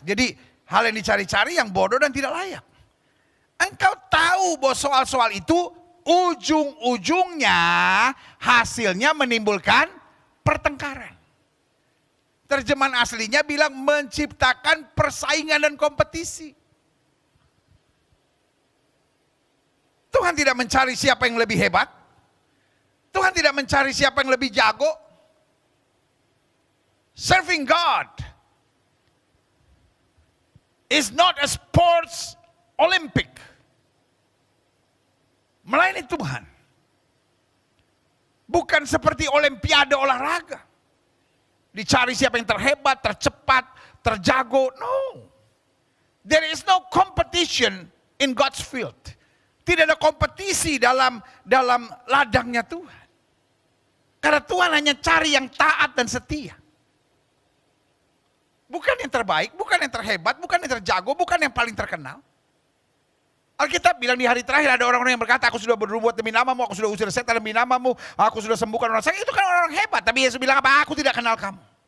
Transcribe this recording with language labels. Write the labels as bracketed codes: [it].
[id] Jadi hal yang dicari-cari yang bodoh dan tidak layak. Engkau tahu bahwa soal-soal itu ujung-ujungnya hasilnya menimbulkan pertengkaran. Terjemahan aslinya bilang menciptakan persaingan dan kompetisi. Tuhan tidak mencari siapa yang lebih hebat. Tuhan tidak mencari siapa yang lebih jago. [en] Serving God is not a sports Olympic. [id] Melayani Tuhan. Bukan seperti olimpiade olahraga. Dicari siapa yang terhebat, tercepat, terjago. [en] No. There is no competition in God's field. [id] Tidak ada kompetisi dalam ladangnya Tuhan. Karena Tuhan hanya cari yang taat dan setia. Bukan yang terbaik, bukan yang terhebat, bukan yang terjago, bukan yang paling terkenal. Alkitab bilang di hari terakhir ada orang-orang yang berkata, aku sudah berbuat demi namamu, aku sudah usir setan demi namamu, aku sudah sembuhkan orang sakit. Itu kan orang-orang hebat, tapi Yesus bilang apa? Aku tidak kenal kamu.